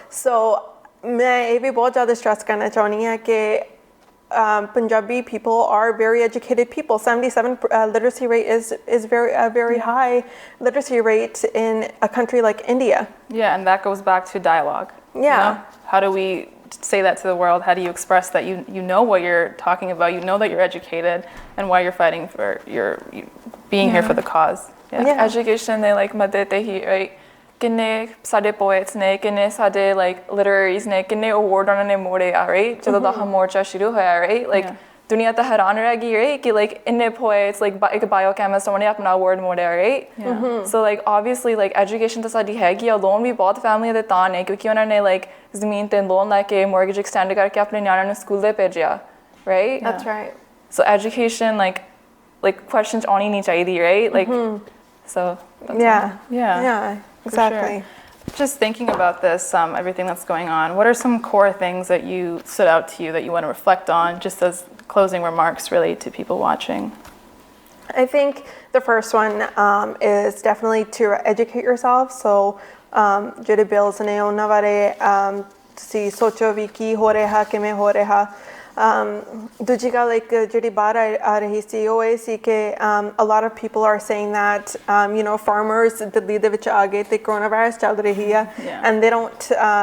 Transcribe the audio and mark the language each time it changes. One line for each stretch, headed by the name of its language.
Punjabi: So ਮੈਂ ਇਹ ਵੀ ਬਹੁਤ ਜ਼ਿਆਦਾ ਸਟ੍ਰੈਸ ਕਰਨਾ ਚਾਹੁੰਦੀ ਹਾਂ ਕਿ
English: Punjabi people are very educated people. 77 literacy rate is very high literacy rate in a country like India. Yeah, and that goes back to dialogue. How do we say that to the world? How do you express that you know what you're talking about, you know that you're educated and why you're fighting for your being here for the cause?
Punjabi: Education they madde te hi, right? ਕਿੰਨੇ ਸਾਡੇ poets ਨੇ, ਕਿੰਨੇ ਸਾਡੇ ਲਿਟਰੇਰੀਜ਼ ਨੇ, ਕਿੰਨੇ award ਉਹਨਾਂ ਨੇ ਮੋੜੇ ਆ, ਰਾਈਟ, ਜਦੋਂ ਦਾ ਮੋਰਚਾ ਸ਼ੁਰੂ ਹੋਇਆ, ਰਾਈਟ, ਦੁਨੀਆ ਤਾਂ ਹੈਰਾਨ ਰਹਿ ਗਈ, ਰਾਈਟ, ਕਿ ਇੰਨੇ ਪੋਇਟਸ, ਇੱਕ ਬਾਇਓਕੈਮਿਸਟ, ਉਹਨੇ ਆਪਣਾ ਅਵਾਰਡ ਮੋੜਿਆ, ਰਾਈਟ। ਸੋ ਆਬਵੀਅਸਲੀ ਐਜੂਕੇਸ਼ਨ ਤਾਂ ਸਾਡੀ ਹੈਗੀ ਆ, ਲੋਨ ਵੀ ਬਹੁਤ ਫੈਮਲੀਆਂ ਦੇ ਤਾਂ ਨੇ, ਕਿਉਂਕਿ ਉਹਨਾਂ ਨੇ ਜ਼ਮੀਨ 'ਤੇ ਲੋਨ ਲੈ ਕੇ ਮੋਰਗੇਜ ਐਕਸਟੈਂਡ ਕਰਕੇ ਆਪਣੇ ਨਿਆਣਿਆਂ ਨੂੰ ਸਕੂਲ 'ਤੇ ਭੇਜਿਆ, right.
English: That's right.
Punjabi: So education question 'ਚ ਆਉਣੀ ਨਹੀਂ ਚਾਹੀਦੀ, right,
English: So that's Yeah, exactly. sure. Just thinking about this, everything that's going on, what are some core things that you stood out to you that you want to reflect on, just as closing remarks really to people watching? I think the first one is definitely to educate yourself.
Punjabi: So ਜਿਹੜੇ bills ਨੇ ਉਹਨਾਂ ਬਾਰੇ ਤੁਸੀਂ ਸੋਚੋ ਵੀ ਕੀ ਹੋ ਰਿਹਾ ਕਿਵੇਂ ਹੋ ਰਿਹਾ ਦੂਜੀ ਗੱਲ ਇੱਕ ਜਿਹੜੀ ਬਾਹਰ ਆ ਰਹੀ ਸੀ ਉਹ ਇਹ ਸੀ ਕਿ
English: a lot of people are saying that you know farmers
Punjabi: Delhi ਦੇ ਵਿੱਚ ਆ ਗਏ ਤੇ coronavirus ਚੱਲ ਰਹੀ ਆ
English: and they don't